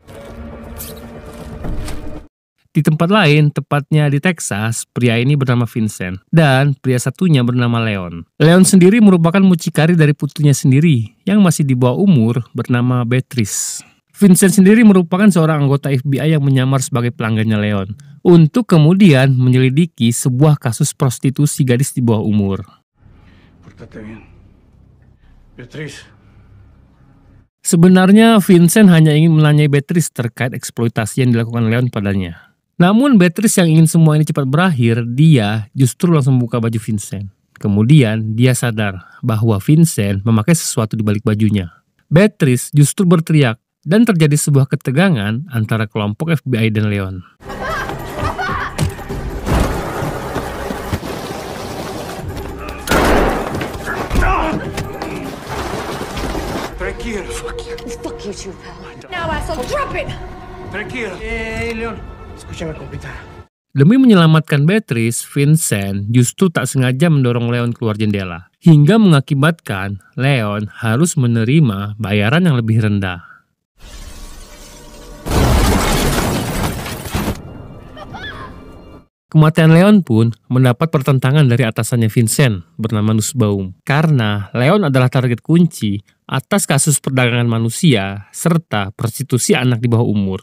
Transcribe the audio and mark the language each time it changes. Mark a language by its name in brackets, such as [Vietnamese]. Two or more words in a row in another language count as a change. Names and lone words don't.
[Indonesian] Di tempat lain, tepatnya di Texas, pria ini bernama Vincent, dan pria satunya bernama Leon. Leon sendiri merupakan mucikari dari putrinya sendiri, yang masih di bawah umur, bernama Beatrice. Vincent sendiri merupakan seorang anggota FBI yang menyamar sebagai pelanggannya Leon, untuk kemudian menyelidiki sebuah kasus prostitusi gadis di bawah umur. [Spanish] Pórtate bien. Beatriz. [Indonesian] Sebenarnya Vincent hanya ingin menanyai Beatrice terkait eksploitasi yang dilakukan Leon padanya. Namun Beatrice yang ingin semua ini cepat berakhir, dia justru langsung membuka baju Vincent. Kemudian dia sadar bahwa Vincent memakai sesuatu di balik bajunya. Beatrice justru berteriak dan terjadi sebuah ketegangan antara kelompok FBI dan Leon. [Spanish] Tranquilo. [English] Fuck you too, pal. Now, asshole, drop it! [Spanish] Tranquilo. Leon. Escúchame, compita. [Indonesian] Demi menyelamatkan Beatrice, Vincent justru tak sengaja mendorong Leon keluar jendela, hingga mengakibatkan Leon harus menerima bayaran yang lebih rendah. Kematian Leon pun mendapat pertentangan dari atasannya Vincent bernama Nussbaum, karena Leon adalah target kunci atas kasus perdagangan manusia serta prostitusi anak di bawah umur.